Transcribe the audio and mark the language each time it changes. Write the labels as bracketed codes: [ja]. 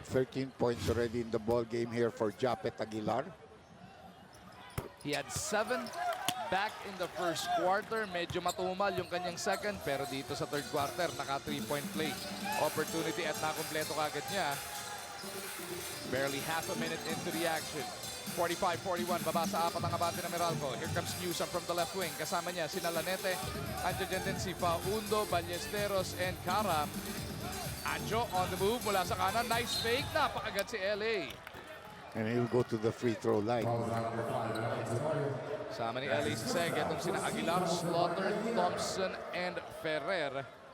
[en] 13 points already in the ball game here for Japet Aguilar. He had 7 back in the first quarter. [tl] Medyo matumal yung kanyang second. Pero dito sa third quarter, naka [en] 3-point play opportunity [tl] at nakompleto kagad niya. [en] Barely half a minute into the action. [tl] 45-41, baba sa apat ang abante ng Meralco. [en] Here comes Newsom from the left wing. [tl] Kasama niya si Lanete. Andiyan din si Faundo, Ballesteros, and Karam. [en] Anjo on the move [tl] mula sa kanan. [en] Nice fake. [tl] Napakagad si LA. [en] And he'll go to the free throw line. [tl] Sama ni LA si Seg. Itong sina Aguilar, Slaughter, Thompson, and Ferrer.